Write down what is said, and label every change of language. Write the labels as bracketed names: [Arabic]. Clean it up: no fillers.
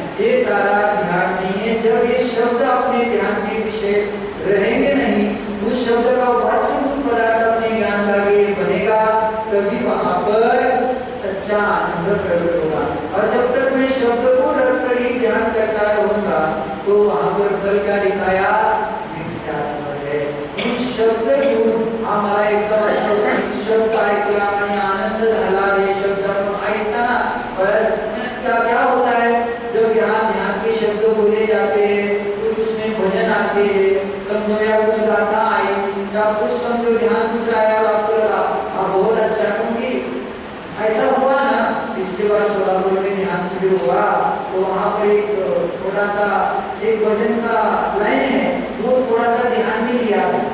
[Hindi] ये सारा ध्यान नहीं है। जब ये शब्द अपने ध्यान के विषय रहेंगे नहीं, उस शब्द का वाच्यभूत पदार्थ अपने ज्ञान का बनेगा, तभी वहाँ पर सच्चा आनंद प्रकट होगा। और जब तक मैं शब्द को रखकर ही ध्यान करता रहूंगा, तो वहाँ पर फल क्या दिखाया? नित्यात्म है। [Marathi] उस शब्द घेऊन आम्हाला एकदम शब्द ऐकला आणि आनंद झाला, हे शब्द आपण ऐकताना [Hindi] क्या होता है? जब यहाँ ध्यान के शब्द बोले जाते हैं, तो उसमें भजन आते हैं, समझो या कुछ गाथा आई या कुछ समझो ध्यान सुन रहा है, आपको लगा बहुत अच्छा, क्योंकि ऐसा हुआ ना पिछले बार सोलापुर में ध्यान शिविर हुआ, तो वहाँ पर एक थोड़ा सा एक भजन का लाइन है, वो थोड़ा सा ध्यान भी लिया।